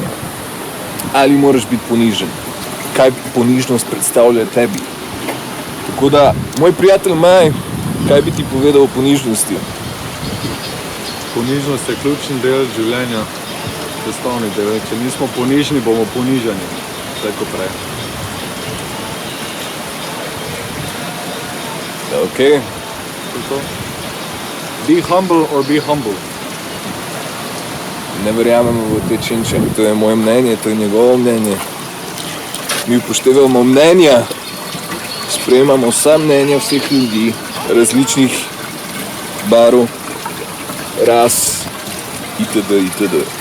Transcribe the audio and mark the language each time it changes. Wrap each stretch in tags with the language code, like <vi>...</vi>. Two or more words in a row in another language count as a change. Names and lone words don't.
<sl>Ali moraš biti ponižen, kaj ponižnost predstavlja tebi. Tako da, moj prijatelj Maj, kaj bi ti povedal o ponižnosti? Ponižnost je ključni del življenja, sestavni del. Če nismo ponižni, bomo ponižani. Vse ko prej. Ok.</sl> <en>To. Be humble or be humble.</en> <sl>Ne verjamemo v te činče. To je moje mnenje, to je njegovo mnenje. Mi upoštevamo mnenja, sprejemamo vsa mnenja vseh ljudi, različnih barv, ras, itd.</sl>